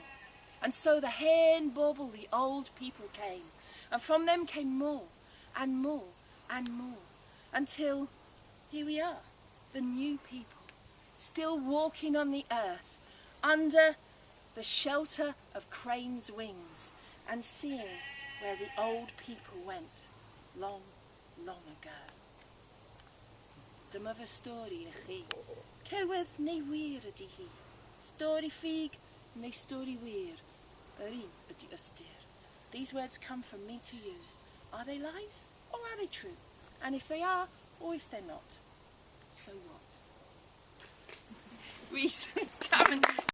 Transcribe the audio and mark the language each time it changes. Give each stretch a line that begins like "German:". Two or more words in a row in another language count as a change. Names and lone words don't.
English: And so the
Welsh: hen, Bobl,
English: the old people came, and from them came more and more and more, until here we are, the new people, still walking on the earth under the shelter of Crane's wings, and seeing where the old people went long, long ago.
Welsh: Dyma fy stori I chi. Cerwedd neu wir ydy hi. Stori ffug neu stori wir. Yr un ydy ystyr.
English: These words come from me to you. Are they lies or are they true? And if they are, or if they're not, so what? Reese, come and